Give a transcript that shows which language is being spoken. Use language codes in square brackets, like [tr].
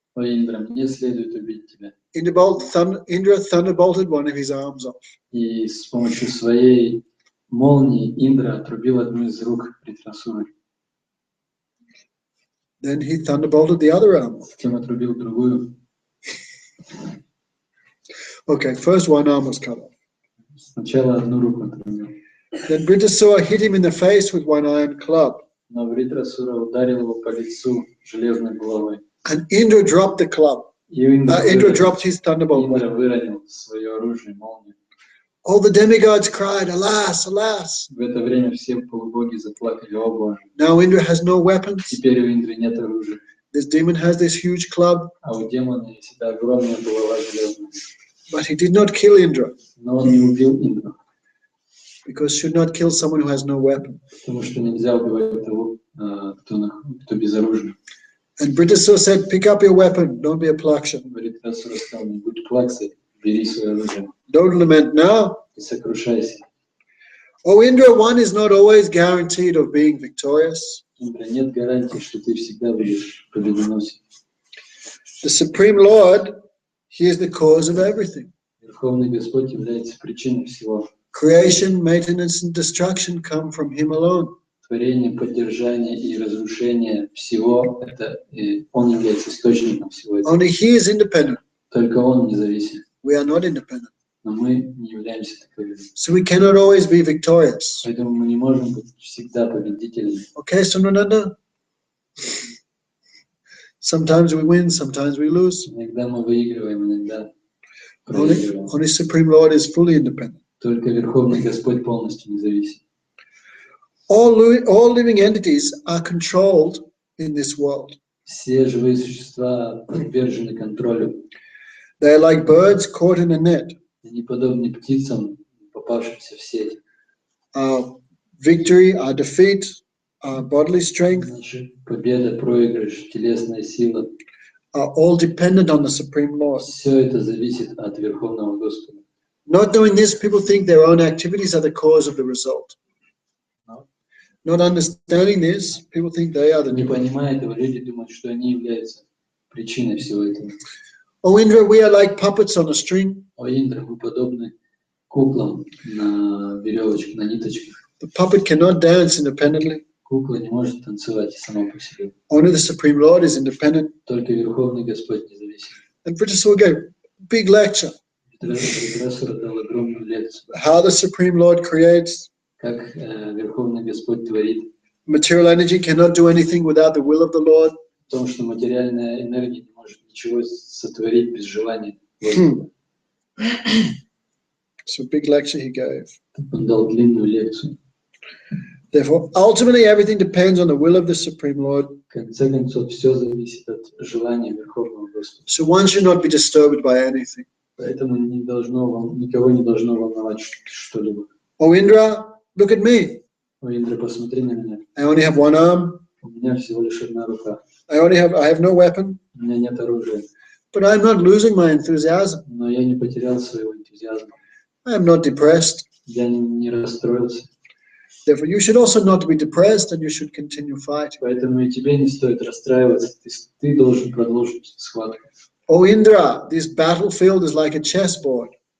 [ru] О, Индра, мне следует убить тебя. [en] Indra thunderbolted one of his arms off. [ru] И с помощью своей молнии Индра отрубил одну из рук Вритрасуры. [en] Then he thunderbolted the other arm off. [ru] Затем отрубил другую. [en] Okay, first one arm was cut off. [ru] Сначала одну руку отрубил. [en] Then Vritasura hit him in the face with one iron club. [ru] Но Вритрасура ударил его по лицу железной головой. [en] And Indra dropped the club. [ru] И Индра [en] Indra dropped his thunderbolt. [ru] Индра выронил свое оружие, молнию. [en] All the demigods cried, alas, alas. [ru] В это время все полубоги заплакали: о Боже. [en] Now Indra has no weapons. [ru] Теперь у Индры нет оружия. [en] This demon has this huge club, [ru] А у демона есть эта огромная булава железная. [en] but he did not kill Indra [ru] Но он не убил Индру, [en] because should not kill someone who has no weapon. [ru] потому что нельзя убивать того, кто безоружен. [en] And Britisur said, pick up your weapon, don't be a plaksha. [ru] Говорит, Асура сказал: не будь плаксой, бери свое оружие [en] Don't lament now. [ru] и сокрушайся. [en] Oh, Indra, one is not always guaranteed of being victorious. [ru] Индра, нет гарантии, что ты всегда будешь победоносен. [en] The Supreme Lord, he is the cause of everything. [ru] Верховный Господь является причиной всего. [en] Creation, maintenance, and destruction come from him alone. [ru] Творение, поддержание и разрушение всего, он является источником всего этого. [en] Only he is independent. [ru] Только он независим. [en] We are not independent. [ru] Но мы не являемся таковыми. [en] So we cannot always be victorious. Поэтому мы не можем быть всегда победителями. Okay, Sunananda? Sometimes we win, sometimes we lose. [ru] Иногда мы выигрываем, иногда проигрываем. [en] Only Supreme Lord is fully independent. [ru] Только Верховный Господь полностью независим. [en] All living entities are controlled in this world. [ru] Все живые существа подвержены контролю. [en] They are like birds caught in a net. [ru] Они подобны птицам, попавшимся в сеть. [en] Our victory, our defeat, our bodily strength [ru] Наша победа, проигрыш, телесная сила, [en] are all dependent on the Supreme Lord. [ru] все это зависит от Верховного Господа. [en] Not knowing this, people think their own activities are the cause of the result. Not understanding this, people think they are the [ru] Не [en] cause. [ru] понимая этого, люди думают, что они являются причиной всего этого. [en] Oh, Indra, we are like puppets on a string. [ru] О, Индра, мы подобны куклам на веревочке, на ниточках. [en] The puppet cannot dance independently. [ru] Кукла не может танцевать сама по себе. [en] Only the Supreme Lord is independent. [ru] Только Верховный Господь независим. [en] And Britisur gave a big lecture. [ru] Асура дал огромную лекцию, [en] How the Supreme Lord creates. [ru] как Верховный Господь творит, [en] Material energy cannot do anything without the will of the Lord. [ru] в том, что материальная энергия не может ничего сотворить без желания. [en] So a big lecture he gave. [ru] Он дал длинную лекцию. [en] Therefore, ultimately everything depends on the will of the Supreme Lord. [ru] В конце концов, все зависит от желания Верховного Господа. [en] So one should not be disturbed by anything. [ru] Поэтому никого не должно волновать что-либо. [en] Oh, Indra, look at me. [ru] О, Индра, посмотри на меня. [en] I only have one arm. [ru] У меня всего лишь одна рука. [en] I have no weapon. [ru] У меня нет оружия. [en] But I'm not losing my enthusiasm. [ru] Но я не потерял своего энтузиазма. [en] I am not depressed. [ru] Я не расстроился. [en] Therefore, you should also not be depressed and you should continue fighting. [ru] Поэтому и тебе не стоит расстраиваться. Ты должен продолжить схватку. [en] Oh, Indra, this battlefield is like a chessboard.